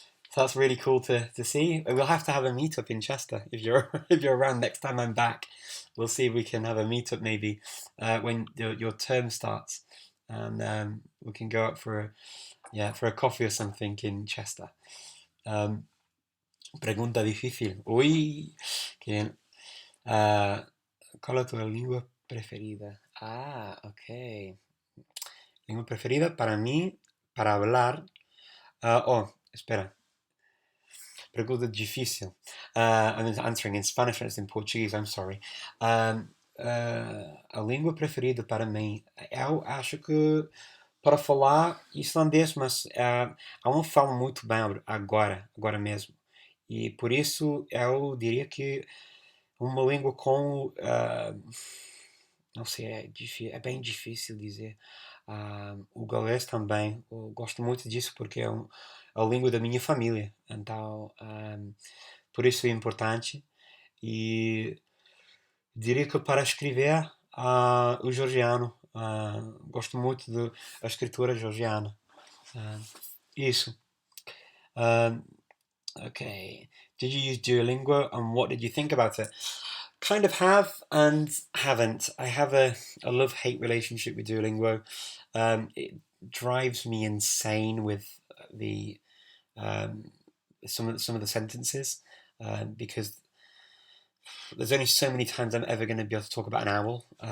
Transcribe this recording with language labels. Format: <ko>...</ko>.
<en>So that's really cool to see. We'll have to have a meetup in Chester if you're if you're around next time I'm back. We'll see if we can have a meetup maybe when your term starts, and we can go out for a coffee or something in Chester.</en> <es>Pregunta difícil. Uy, qué bien. ¿Cuál es tu lengua preferida? Ok. Lengua preferida para mí, para hablar. Espera. Pregunta difícil.</es> <en>I'm answering in Spanish and it's in Portuguese, I'm sorry.</en> <pt>A língua preferida para mim, eu acho que para falar islandês, mas eu não falo muito bem agora mesmo. E por isso eu diria que uma língua com. Não sei, é bem difícil dizer. O galês também, eu gosto muito disso porque é a língua da minha família, então por isso é importante. E diria que para escrever, o georgiano, gosto muito da escritura georgiana. Ah, isso. Ah, okay.</pt> <en>Did you use Duolingo and what did you think about it? Kind of have and haven't. I have a love-hate relationship with Duolingo. It drives me insane with the um, some of the sentences because there's only so many times I'm ever going to be able to talk about an owl.</en>